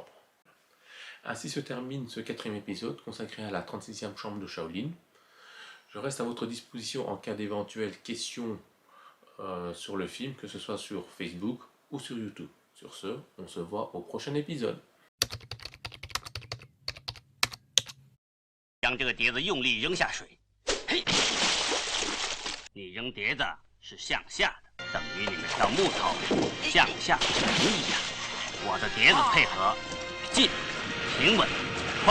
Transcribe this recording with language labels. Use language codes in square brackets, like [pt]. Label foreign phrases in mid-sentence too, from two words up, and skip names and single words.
[fr] Ainsi se termine ce 4e épisode consacré à la 36e chambre de Shaolin. Je reste à votre disposition en cas d'éventuelles questions sur le film, que ce soit sur Facebook ou sur YouTube. Sur ce, on se voit au prochain épisode. [zh] 将这个碟子用力扔下水，嘿！你扔碟子是向下的，等于你们跳木头向下沉一样。我的碟子配合进、平稳、快。